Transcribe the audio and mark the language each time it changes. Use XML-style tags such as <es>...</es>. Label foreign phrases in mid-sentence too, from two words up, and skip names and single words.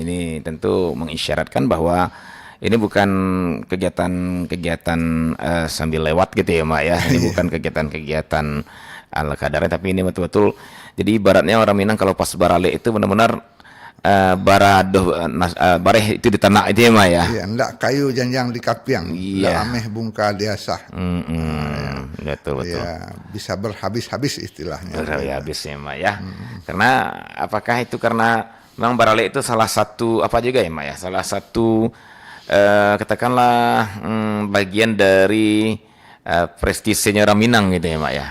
<id>Ini tentu mengisyaratkan bahwa ini bukan kegiatan sambil lewat gitu ya, Mak ya. Ini bukan kegiatan-kegiatan ala kadarnya, tapi ini betul-betul. Jadi ibaratnya orang Minang kalau pas Baralek itu benar-benar bareh itu di tanah itu ya, Mak ya. Iya,</id> <min>ndak kayu janjang di kapiang, ndak ameh bungka diasah.</min> <id>Betul. Ya, bisa berhabis-habis istilahnya. Berhabis ya, Mak ya. Karena apakah itu karena memang Baralek itu salah satu apa juga ya, Mak ya? Salah satu katakanlah bagian dari prestisenya orang Minang gitu ya, Mak ya.</id>